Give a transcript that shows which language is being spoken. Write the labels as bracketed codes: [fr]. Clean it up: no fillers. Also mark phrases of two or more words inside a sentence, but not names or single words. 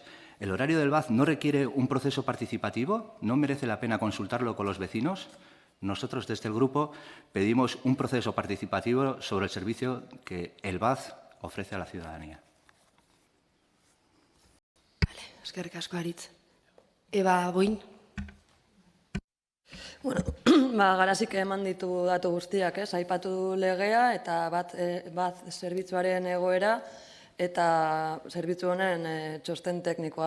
[es] ¿El horario del BAZ no requiere un proceso participativo? ¿No merece la pena consultarlo con los vecinos? Nosotros desde el grupo pedimos un proceso participativo sobre el servicio que el BAZ ofrece a la ciudadanía. Vale, [eu] eskerrik asko Aritz. Eba Boin. Bueno, Garazik eman ditu datu guztiak, aipatu legea eta bat zerbitzuaren egoera eta zerbitzu honen txosten teknikoa.